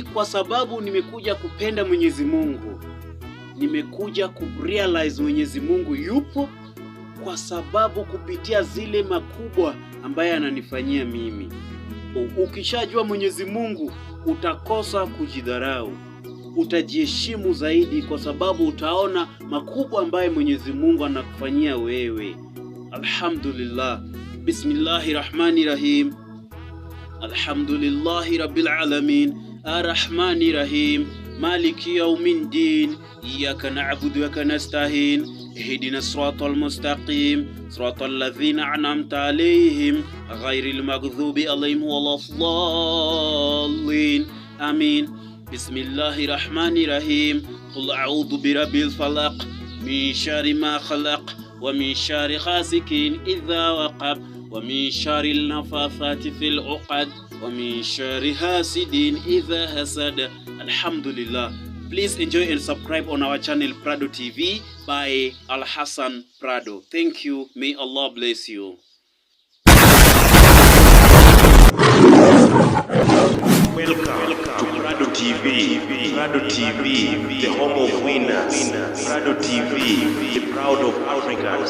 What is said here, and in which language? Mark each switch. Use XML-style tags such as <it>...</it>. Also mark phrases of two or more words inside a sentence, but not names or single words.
<sw>Kwa sababu nimekuja kupenda Mwenyezi Mungu. Nimekuja kurealize Mwenyezi Mungu yupo, kwa sababu kupitia zile makubwa ambaye ananifanyia mimi. Ukishajua Mwenyezi Mungu utakosa kujidharau, utajiheshimu zaidi, kwa sababu utaona makubwa ambaye Mwenyezi Mungu anakufanyia wewe.</sw> <ar>Alhamdulillah. بسم الله الرحمن الرحيم. الحمد لله رب العالمين. الرحمن الرحيم. مالك يوم الدين. إياك نعبد وإياك نستعين. اهدنا الصراط المستقيم. صراط الذين أنعمت عليهم غير المغضوب عليهم ولا الضالين. Amin. بسم الله الرحمن الرحيم. قل أعوذ برب الفلق من شر ما خلق ومن شر غاسق إذا وقب ومن شر النفاثات في العقد ومن شر حاسد إذا حسد. Alhamdulillah.</ar> <en>Please enjoy and subscribe on our channel Prado TV by Alhassan Prado. Thank you. May Allah bless you. Welcome to Prado TV. Prado TV, the home of winners. Prado TV, the proud of Africans.</en>